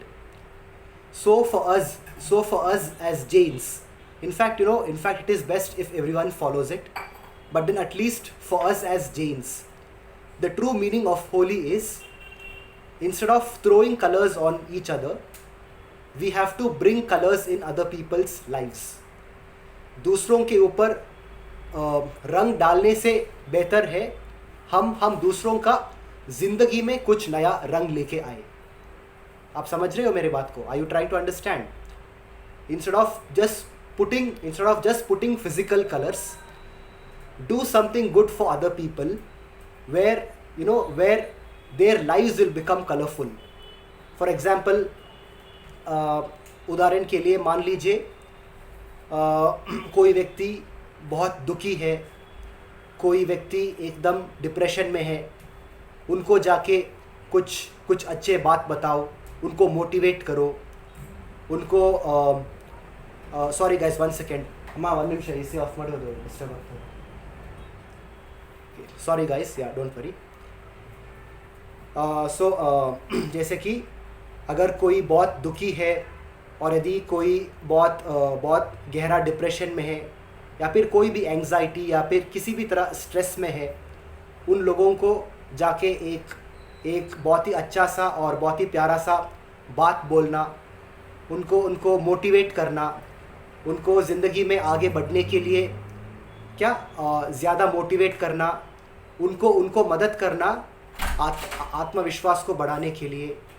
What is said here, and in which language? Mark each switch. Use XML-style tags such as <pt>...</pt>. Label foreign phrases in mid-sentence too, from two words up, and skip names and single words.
<en>So for us as Jains, in fact it is best if everyone follows it, but then at least for us as Jains, the true meaning of Holi is, instead of throwing colors on each other, we have to bring colors in other people's lives.</en> <hi>दूसरों के ऊपर रंग डालने से बेहतर है हम दूसरों का जिंदगी में कुछ नया रंग लेके आए. आप समझ रहे हो मेरे बात को?</hi> <en>Are you trying to understand? Instead of just putting physical colors, do something good for other people, where their lives will become colorful. For example,</en> <hi>उदाहरण के लिए मान लीजिए कोई व्यक्ति बहुत दुखी है, कोई व्यक्ति एकदम डिप्रेशन में है, उनको जाके कुछ अच्छे बात बताओ, उनको मोटिवेट करो, उनको</hi> <en>sorry guys,</en> <hi>1 सेकेंड अम्मा,</hi> <kn>1 ನಿಮಿಷ ಇಸೆ ಆಫ್ ಮಾಡೋ ದೋ, ಡಿಸ್ಟರ್ಬ್ ಆಗ್ತಾ ಇದೆ.</kn> <en>sorry guys, yeah don't worry.</en> <hi>सो जैसे कि अगर कोई बहुत दुखी है और यदि कोई बहुत गहरा डिप्रेशन में है, या फिर कोई भी एंग्जाइटी या फिर किसी भी तरह स्ट्रेस में है, उन लोगों को जाके एक बहुत ही अच्छा सा और बहुत ही प्यारा सा बात बोलना, उनको मोटिवेट करना, उनको ज़िंदगी में आगे बढ़ने के लिए ज़्यादा मोटिवेट करना, उनको मदद करना, आत्मविश्वास को बढ़ाने के लिए.</hi>